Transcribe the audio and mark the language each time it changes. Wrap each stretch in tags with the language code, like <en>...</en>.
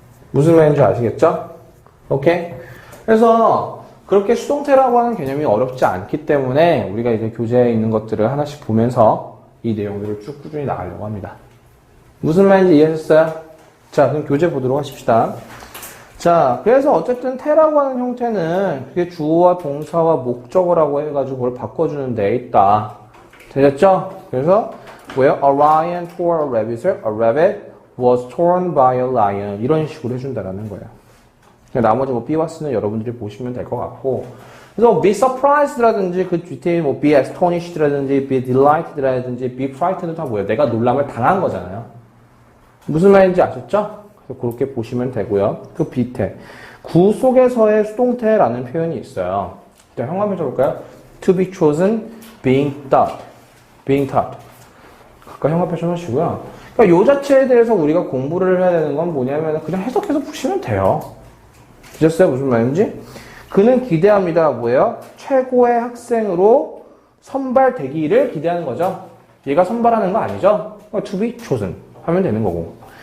<ko>무슨 말인지 아시겠죠? 오케이? 그래서 그렇게 수동태라고 하는 개념이 어렵지 않기 때문에 우리가 이제 교재에 있는 것들을 하나씩 보면서 이 내용들을 쭉 꾸준히 나가려고 합니다. 무슨 말인지 이해하셨어요? 자, 그럼 교재 보도록 하십시다. 자, 그래서 어쨌든 태라고 하는 형태는 그게 주어와 동사와 목적어라고 해가지고 그걸 바꿔주는 데 있다. 되셨죠? 그래서 뭐예요?</ko> <en>A lion tore a rabbit. A rabbit was torn by a lion.</en> <ko>이런 식으로 해준다라는 거예요. 나머지 뭐 B와 C는 여러분들이 보시면 될 것 같고. 그래서 be surprised라든지 그 뒤에 뭐 be astonished라든지 be delighted라든지 be frightened 다 뭐예요? 내가 놀람을 당한 거잖아요. 무슨 말인지 아셨죠? 그래서 그렇게 보시면 되고요. 그 밑에 구 속에서의 수동태라는 표현이 있어요. 일단 형광펜 쳐볼까요?</ko> <en>To be chosen, being taught.</en> <ko>being taught. 각각 형광펜 쳐놓으시고요. 그러니까 요 자체에 대해서 우리가 공부를 해야 되는 건 뭐냐면 그냥 해석해서 보시면 돼요. 되셨어요? 무슨 말인지? 그는 기대합니다. 뭐예요? 최고의 학생으로 선발되기를 기대하는 거죠. 얘가 선발하는 거 아니죠?</ko> <en>To be chosen</en> <ko>하면 되는 거고.</ko>